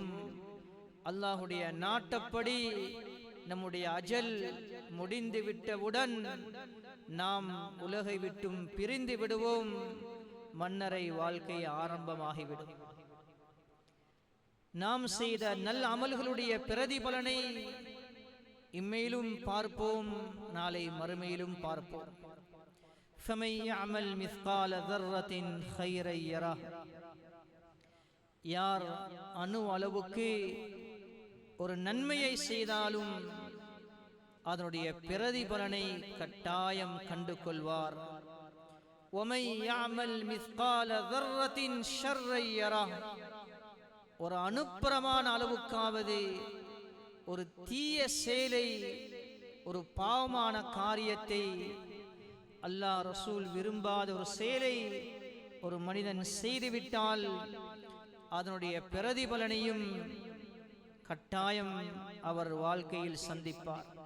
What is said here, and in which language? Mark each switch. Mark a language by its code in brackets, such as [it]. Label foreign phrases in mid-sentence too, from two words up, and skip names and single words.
[ta] அல்லாஹுடைய நாட்டப்படி நம்முடைய அஜல் முடிந்துவிட்டவுடன் நாம் உலகை விட்டும் பிரிந்து விடுவோம். மன்னரை வாழ்க்கை ஆரம்பமாகிவிடும். நாம் செய்த நல்ல அமல்களுடைய பிரதிபலனை இம்மையிலும் பார்ப்போம், நாளை மறுமையிலும் பார்ப்போம். [ar] فَمَنْ يَعْمَلْ مِثْقَالَ ذَرَّةٍ خَيْرًا يَرَهُ, [ta] யார் அணு அளவுக்கு ஒரு நன்மையை செய்தாலும் அதனுடைய பிரதிபலனை கட்டாயம் கண்டு கொள்வார். [ar] وَمَنْ يَعْمَلْ مِثْقَالَ ذَرَّةٍ شَرًّا يَرَهُ. [ta] ஒரு அணுப்பிரமாண அளவுக்காவது ஒரு தீய செயலை, ஒரு பாவமான காரியத்தை, அல்லாஹ் ரசூல் விரும்பாத ஒரு செயலை ஒரு மனிதன் செய்துவிட்டால் அதனுடைய பிரதிபலனையும் கட்டாயம் அவர் வாழ்க்கையில் சந்திப்பார்.